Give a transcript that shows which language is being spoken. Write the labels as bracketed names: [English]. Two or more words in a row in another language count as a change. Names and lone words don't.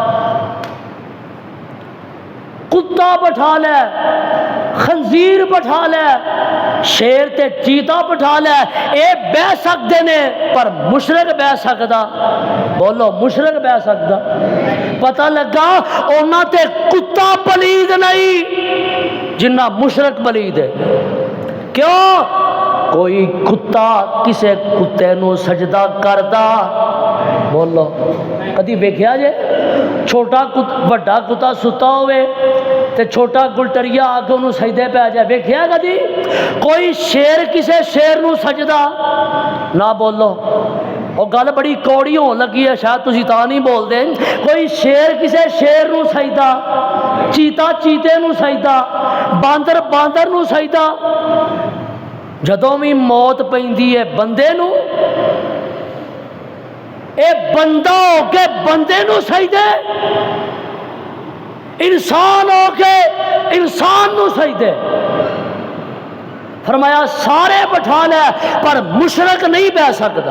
[Punjabi] کتا بٹھا لے, خنزیر بٹھا لے, شیر تے چیتا بٹھا لے, اے بہ سکتے نے, پر مشرک بہ سکتا. بولو مشرک بہ سکتا. پتہ لگا انہاں تے کتا پلید نہیں جنہ مشرک پلید ہے. کیوں؟ کوئی کتا کسے کتے نو سجدہ کردا؟ بولو کدی ویکھیا جے چھوٹا بڑا کتا ستا ہوئے تے چھوٹا گلٹریا آ کے انہوں سجدے پہ آ جائے؟ ویکھیا کدی؟ کوئی شیر کسے شیر نو سجدہ نہ؟ بولو وہ گل بڑی کوڑی ہون لگی ہے, شاید تسی تا نہیں بول دے. کوئی شیر کسے شیر نو سجدہ, چیتا چیتے نو سجدہ, باندر باندر نو سجدہ. جدوں بھی موت پیندی ہے بندے نو, اے بندہ ہو کے بندے نو سجدے, انسان ہو کے انسان نو سجدے. فرمایا سارے بٹھا لے پر مشرک نہیں بہ سکتا.